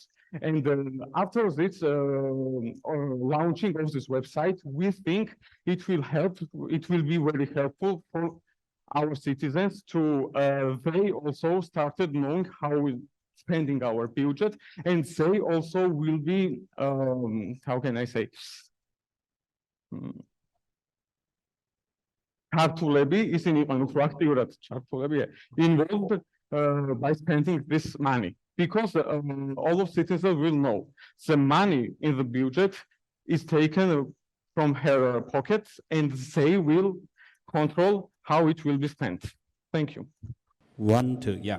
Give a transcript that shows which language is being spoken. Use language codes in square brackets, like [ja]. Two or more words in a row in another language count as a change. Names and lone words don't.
[en] And after this launching of this website, we think it will be very helpful for our citizens to they also started knowing how we spending our budget, and they also will be how can I say, [ka] ჩართულები, ისინი იყვნენ უფრო აქტიურად ჩართულები, [en] involved by spending this money. because all of citizens will know the money in the budget is taken from her pockets and they will control how it will be spent. Thank you. Yeah.